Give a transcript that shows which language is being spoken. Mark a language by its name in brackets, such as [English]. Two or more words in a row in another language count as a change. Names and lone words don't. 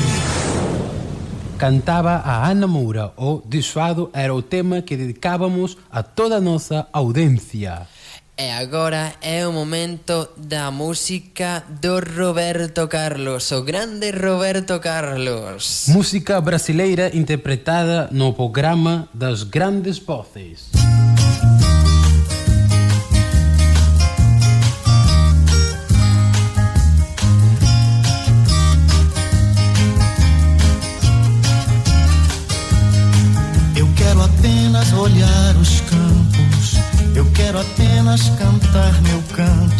[Galician] Cantaba a Ana Moura, o Desfado era o tema que dedicábamos a toda a nosa audiencia. E agora é o momento da música do Roberto Carlos, o grande Roberto Carlos. Música brasileira interpretada no programa das Grandes Voces. [Portuguese] Eu quero apenas olhar os campos, eu quero apenas cantar meu canto.